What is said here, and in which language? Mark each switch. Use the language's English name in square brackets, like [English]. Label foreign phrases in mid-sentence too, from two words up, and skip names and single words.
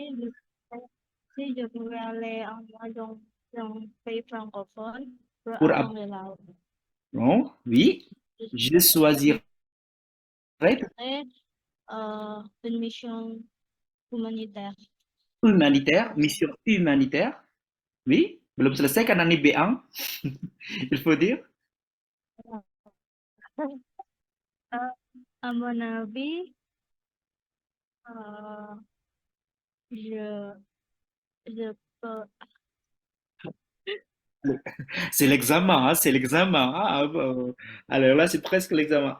[French] si je, si je pouvais aller en mois dans un pays francophone pour pour apprendre la langue, apprendre, oui, je je choisirais choisirais une mission humanitaire. humanitaire, mission humanitaire, oui, [Indonesian] belum selesai karena ini B1, [French] il faut dire, À mon avis, euh, je, je peux. c'est l'examen, hein, c'est l'examen, hein, alors là, c'est presque l'examen.